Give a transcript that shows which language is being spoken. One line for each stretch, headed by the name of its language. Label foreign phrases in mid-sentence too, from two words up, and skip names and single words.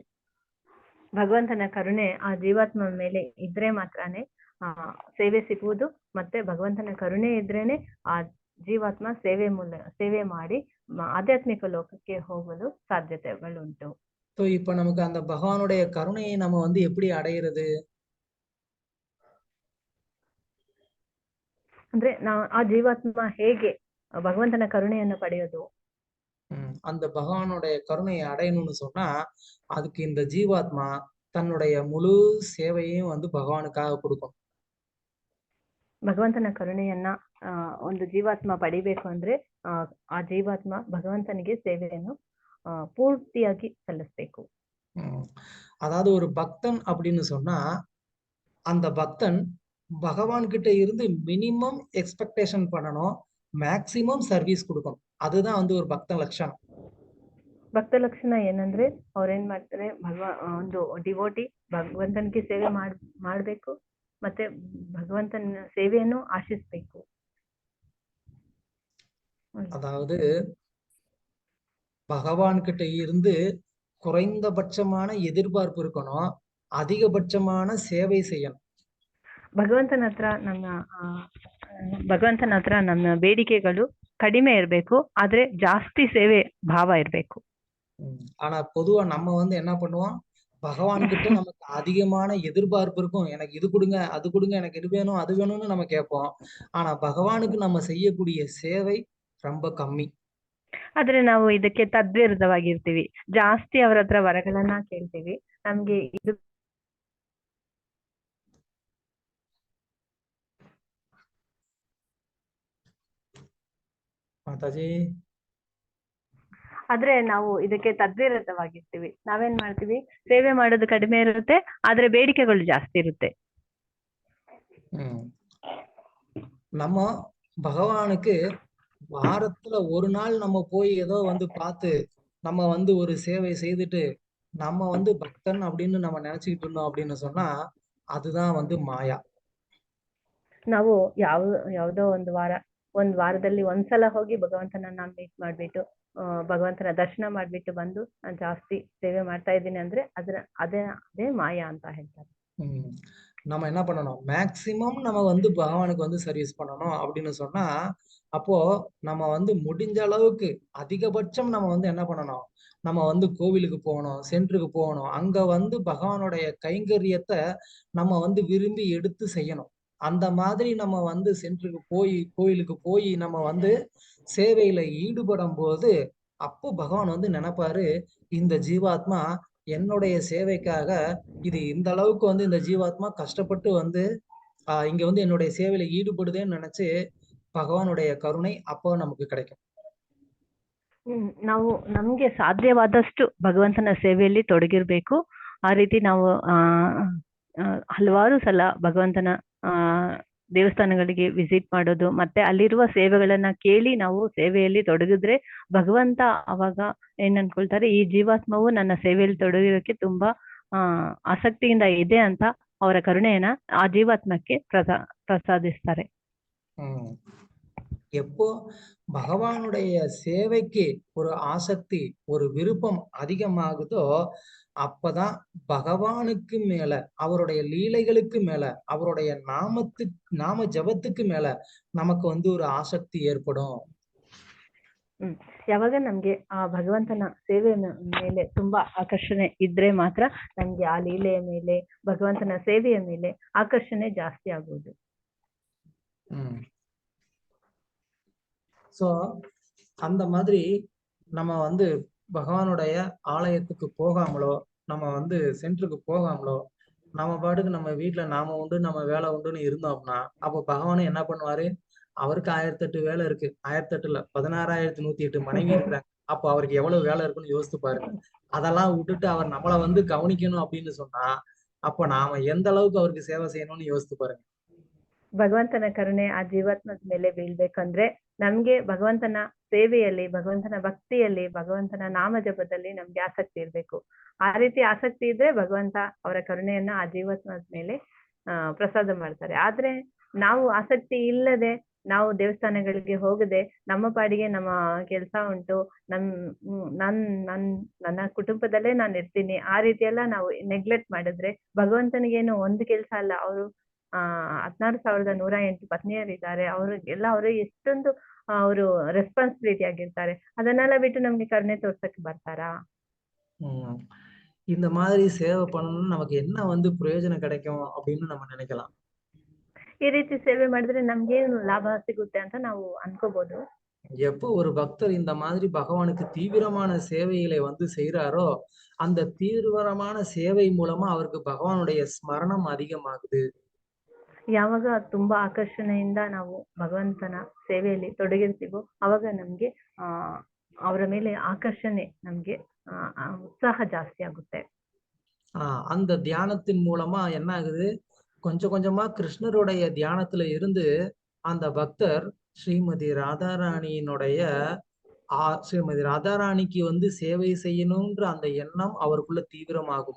Kannada: ಭಗವಂತನ ಕರುಣೆ ಆ ಜೀವಾತ್ಮ ಮೇಲೆ ಇದ್ರೆ ಮಾತ್ರನೇ ಸೇವೆ ಸಿಗುವುದು. ಮತ್ತೆ ಭಗವಂತನ ಕರುಣೆ ಇದ್ರೇನೆ ಆ ಜೀವಾತ್ಮ ಸೇವೆ ಮಾಡಿ ಆಧ್ಯಾತ್ಮಿಕ ಲೋಕಕ್ಕೆ ಹೋಗಲು ಸಾಧ್ಯತೆಗಳುಂಟು.
Tamil: இப்ப நமக்கு அந்த பகவானுடைய கருணையை நம்ம வந்து எப்படி அடையிறது?
Kannada: ಅಂದ್ರೆ ನಾವು ಆ ಜೀವಾತ್ಮ ಹೇಗೆ ಭಗವಂತನ ಕರುಣೆಯನ್ನು ಪಡೆಯೋದು?
Tamil: அந்த பகவானுடைய கருணையை அடையணும்னு சொன்னா அதுக்கு இந்த ஜீவாத்மா தன்னுடைய முழு சேவையும் வந்து பகவானுக்காக கொடுக்கும்.
Kannada: ಭಗವಂತನ ಕರುಣೆಯನ್ನ ಒಂದು ಜೀವಾತ್ಮ ಪಡಿಬೇಕು ಅಂದ್ರೆ ಆ ಜೀವಾತ್ಮ ಭಗವಂತನಿಗೆ ಸೇವೆಯನ್ನು ಪೂರ್ತಿಯಾಗಿ ಸಲ್ಲಿಸ್ಬೇಕು.
Tamil: அதாவது ஒரு பக்தன் அப்படின்னு சொன்னா அந்த பக்தன் பகவான் கிட்ட இருந்து
English: minimum expectation
Tamil: பண்ணணும்,
English: maximum service
Tamil: கொடுக்கணும். அதுதான் வந்து ஒரு பக்த லட்சணம்.
Kannada: ಭಕ್ತ ಲಕ್ಷಣ ಏನಂದ್ರೆ ಅವ್ರೇನ್ ಮಾಡ್ತಾರೆ, ಒಂದು ಡಿವೋಟಿ ಭಗವಂತನಿಗೆ ಸೇವೆ ಮಾಡ್ಬೇಕು ಮತ್ತೆ ಭಗವಂತನ ಸೇವೆಯನ್ನು ಆಶಿಸ್ಬೇಕು.
Tamil: அதாவது பகவான் கிட்ட இருந்து குறைந்தபட்சமான எதிர்பார்ப்பு இருக்கணும், அதிகபட்சமான சேவை செய்யணும்.
Kannada: ಭಗವಂತನ ಹತ್ರ ನಮ್ಮ ಬೇಡಿಕೆಗಳು ಕಡಿಮೆ ಇರಬೇಕು, ಆದ್ರೆ ಜಾಸ್ತಿ ಸೇವೆ ಭಾವ ಇರಬೇಕು.
Tamil: ஆனா பொதுவா நம்ம வந்து என்ன பண்ணுவோம், பகவான் கிட்ட நமக்கு அதிகமான எதிர்பார்ப்பு இருக்கும். எனக்கு இது கொடுங்க, அது கொடுங்க, எனக்கு இது வேணும், அது வேணும்னு நம்ம கேட்போம். ஆனா பகவானுக்கு நம்ம செய்யக்கூடிய சேவை ரொம்ப கம்மி.
Kannada: ಆದ್ರೆ ನಾವು ಇದಕ್ಕೆ ತದ್ವಿರುದ್ಧವಾಗಿರ್ತೀವಿ. ಜಾಸ್ತಿ ಅವರ ಹತ್ರ ವರಗಳನ್ನ ಕೇಳ್ತೀವಿ. ನಮ್ಗೆ ಇದು ಮಾತಾಜಿ ಆದ್ರೆ ನಾವು ಇದಕ್ಕೆ ತದ್ವಿರುದ್ಧವಾಗಿರ್ತೀವಿ. ನಾವೇನ್ ಮಾಡ್ತೀವಿ, ಸೇವೆ ಮಾಡೋದು ಕಡಿಮೆ ಇರುತ್ತೆ, ಆದ್ರೆ ಬೇಡಿಕೆಗಳು ಜಾಸ್ತಿ ಇರುತ್ತೆ.
Tamil: நம்ம பகவானுக்கு வாரத்துல ஒரு நாள் நம்ம போய் ஏதோ வந்து பார்த்து நம்ம வந்து ஒரு சேவை செய்துட்டு நம்ம வந்து பக்தன் அப்படின்னு நம்ம நினைச்சுக்கிட்டு இருந்தோம் அப்படின்னு சொன்னா அதுதான் வந்து மாயா.
Kannada: ನಾವು ಯಾವ್ದೋ ಒಂದ್ ವಾರದಲ್ಲಿ ಒಂದ್ಸಲ ಹೋಗಿ ಭಗವಂತನನ್ನ ಮೀಟ್ ಮಾಡ್ಬಿಟ್ಟು ಭಗವಂತನ ದರ್ಶನ ಮಾಡ್ಬಿಟ್ಟು ಬಂದು ನಾನು ಜಾಸ್ತಿ ಸೇವೆ ಮಾಡ್ತಾ ಇದ್ದೀನಿ ಅಂದ್ರೆ ಅದೇ ಮಾಯಾ ಅಂತ ಹೇಳ್ತಾರೆ.
Tamil: நம்ம என்ன பண்ணணும், மேக்சிமம் நம்ம வந்து பகவானுக்கு வந்து சர்வீஸ் பண்ணணும் அப்படின்னு சொன்னா அப்போ நம்ம வந்து முடிஞ்ச அளவுக்கு அதிகபட்சம் நம்ம வந்து என்ன பண்ணணும், நம்ம வந்து கோவிலுக்கு போகணும், சென்டருக்கு போகணும். அங்க வந்து பகவானுடைய கைங்கரியத்தை நம்ம வந்து விரும்பி எடுத்து செய்யணும். அந்த மாதிரி நம்ம வந்து சென்டருக்கு போய் கோயிலுக்கு போய் நம்ம வந்து சேவையில ஈடுபடும் போது அப்போ பகவான் வந்து நினைப்பாரு, இந்த ஜீவாத்மா என்னுடைய சேவைக்காக இது இந்த அளவுக்கு வந்து இந்த ஜீவாத்மா கஷ்டப்பட்டு வந்து இங்க வந்து என்னுடைய சேவையில ஈடுபடுதேன்னு நினைச்சு பகவானுடைய கருணை அப்போ நமக்கு கிடைக்கும்.
Kannada: ನಾವು ನಮ್ಗೆ ಸಾಧ್ಯವಾದಷ್ಟು ಭಗವಂತನ ಸೇವೆಯಲ್ಲಿ ತೊಡಗಿರ್ಬೇಕು. ಆ ರೀತಿ ನಾವು ಹಲವಾರು ಸಲ ಭಗವಂತನ ದೇವಸ್ಥಾನಗಳಿಗೆ ವಿಸಿಟ್ ಮಾಡೋದು ಮತ್ತೆ ಅಲ್ಲಿರುವ ಸೇವೆಗಳನ್ನ ಕೇಳಿ ನಾವು ಸೇವೆಯಲ್ಲಿ ತೊಡಗಿದ್ರೆ ಭಗವಂತ ಅವಾಗ ಏನ್ ಅನ್ಕೊಳ್ತಾರೆ, ಈ ಜೀವಾತ್ಮವು ನನ್ನ ಸೇವೆಯಲ್ಲಿ ತೊಡಗಿರೋಕೆ ತುಂಬಾ ಆಸಕ್ತಿಯಿಂದ ಇದೆ ಅಂತ ಅವರ ಕರುಣೆಯನ್ನ ಆ ಜೀವಾತ್ಮಕ್ಕೆ ಪ್ರಸಾದಿಸ್ತಾರೆ.
Tamil: எப்போ பகவானுடைய சேவைக்கு ஒரு ஆசக்தி, ஒரு விருப்பம் அதிகமாகுதோ அப்பதான் பகவானுக்கு மேல, அவருடைய லீலைகளுக்கு மேல, அவருடைய நாம ஜபத்துக்கு மேல நமக்கு வந்து ஒரு ஆசக்தி ஏற்படும்.
Kannada: ಯಾವಾಗ ನಮ್ಗೆ ಆ ಭಗವಂತನ ಸೇವೆ ಮೇಲೆ ತುಂಬಾ ಆಕರ್ಷಣೆ ಇದ್ರೆ ಮಾತ್ರ ನಮ್ಗೆ ಆ ಲೀಲೆಯ ಮೇಲೆ, ಭಗವಂತನ ಸೇವೆಯ ಮೇಲೆ ಆಕರ್ಷಣೆ ಜಾಸ್ತಿ ಆಗುವುದು.
Tamil: சோ அந்த மாதிரி நம்ம வந்து பகவானுடைய ஆலயத்துக்கு போகாமலோ, நம்ம வந்து சென்டருக்கு போகாமலோ, நம்ம பாட்டுக்கு நம்ம வீட்டுல நாம உண்டு நம்ம வேலை உண்டுன்னு இருந்தோம்னா, அப்போ பகவானும் என்ன பண்ணுவாரு? அவருக்கு 1008 வேலை இருக்கு. 1008 இல்ல, 16,108 மனைவி இருக்கிறாங்க. அப்போ அவருக்கு எவ்வளவு வேலை இருக்குன்னு யோசித்து பாருங்க. அதெல்லாம் விட்டுட்டு அவர் நம்மளை வந்து கவனிக்கணும் அப்படின்னு சொன்னா, அப்போ நாம எந்த அளவுக்கு அவருக்கு சேவை செய்யணும்னு யோசித்து பாருங்க.
Kannada: ಭಗವಂತನ ಕರುಣೆ ಆ ಜೀವಾತ್ಮದ ಮೇಲೆ ಬೀಳ್ಬೇಕಂದ್ರೆ ನಮ್ಗೆ ಭಗವಂತನ ಸೇವೆಯಲ್ಲಿ, ಭಗವಂತನ ಭಕ್ತಿಯಲ್ಲಿ, ಭಗವಂತನ ನಾಮ ಜಪದಲ್ಲಿ ನಮ್ಗೆ ಆಸಕ್ತಿ ಇರ್ಬೇಕು. ಆ ರೀತಿ ಆಸಕ್ತಿ ಇದ್ರೆ ಭಗವಂತ ಅವರ ಕರುಣೆಯನ್ನ ಆ ಜೀವಾತ್ಮದ ಮೇಲೆ ಪ್ರಸಾದ ಮಾಡ್ತಾರೆ. ಆದ್ರೆ ನಾವು ಆಸಕ್ತಿ ಇಲ್ಲದೆ, ನಾವು ದೇವಸ್ಥಾನಗಳಿಗೆ ಹೋಗದೆ, ನಮ್ಮ ಪಾಡಿಗೆ ನಮ್ಮ ಕೆಲಸ ಉಂಟು, ನನ್ನ ಕುಟುಂಬದಲ್ಲೇ ನಾನು ಇರ್ತೀನಿ, ಆ ರೀತಿ ಎಲ್ಲ ನಾವು ನೆಗ್ಲೆಕ್ಟ್ ಮಾಡಿದ್ರೆ ಭಗವಂತನಿಗೇನು ಒಂದು ಕೆಲಸ ಅಲ್ಲ. ಅವರು 16,108 ಪತ್ನಿಯರಿದ್ದಾರೆ. ಅವ್ರಿಗೆಲ್ಲ ಅವರು ಎಷ್ಟೊಂದು ಅವರು ರೆಸ್ಪಾನ್ಸಿಬಿಲಿಟಿ ಆಗಿರ್ತಾರೆ. ಅದನ್ನೆಲ್ಲ ಬಿಟ್ಟು ನಮ್ಗೆ ಕರುಣೆ ತೋರ್ಸಕ್ಕೆ ಬರ್ತಾರಾ?
Tamil: இந்த மாதிரி சேவை பண்ணணும்னு நமக்கு என்ன வந்து பிரயோஜனம் கிடைக்கும் அப்படின்னு நம்ம நினைக்கலாம்.
Kannada: ಈ ರೀತಿ ಸೇವೆ ಮಾಡಿದ್ರೆ ನಮ್ಗೇನು ಲಾಭ ಸಿಗುತ್ತೆ ಅಂತ ನಾವು ಅನ್ಕೋಬಹುದು.
Tamil: எப்போ ஒரு பக்தர் இந்த மாதிரி பகவானுக்கு தீவிரமான சேவைகளை வந்து செய்யறாரோ, அந்த தீவிரமான சேவை மூலமா அவருக்கு பகவானுடைய ஸ்மரணம் அதிகமாகுது.
Kannada: ಯಾವಾಗ ತುಂಬಾ ಆಕರ್ಷಣೆಯಿಂದ ನಾವು ಭಗವಂತನ ಸೇವೆಯಲ್ಲಿ ತೊಡಗಿರ್ತೀವೋ ಅವಾಗ ನಮ್ಗೆ ಅವರ ಮೇಲೆ ಆಕರ್ಷಣೆ, ನಮ್ಗೆ ಉತ್ಸಾಹ ಜಾಸ್ತಿ ಆಗುತ್ತೆ.
Tamil: அந்த தியானத்தின் மூலமா என்ன ஆகுது? கொஞ்சம் கொஞ்சமா கிருஷ்ணருடைய தியானத்துல இருந்து அந்த பக்தர் ஸ்ரீமதி ராதாராணிக்கு வந்து சேவை செய்யணும்ன்ற அந்த எண்ணம் அவருக்குள்ள தீவிரமாகுமா?